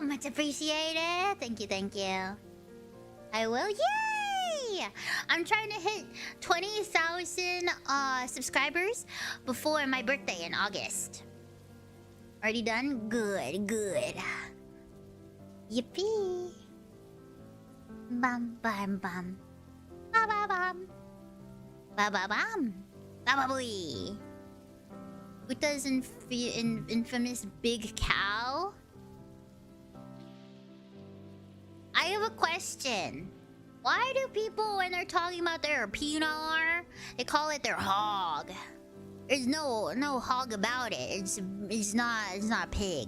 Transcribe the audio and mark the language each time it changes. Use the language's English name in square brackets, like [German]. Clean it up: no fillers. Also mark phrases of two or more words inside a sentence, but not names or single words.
[English] Much appreciated. Thank you, thank you. I will. Yay! I'm trying to hit 20,000 subscribers before my birthday in August. Already done? Good, good. Yippee. Bam, bam, bam. Ba ba bam. Ba ba bam. Ba ba boy. Uta's infamous big cow? I have a question. Why do people, when they're talking about their pinar, they call it their hog? There's no hog about it. It's not a pig.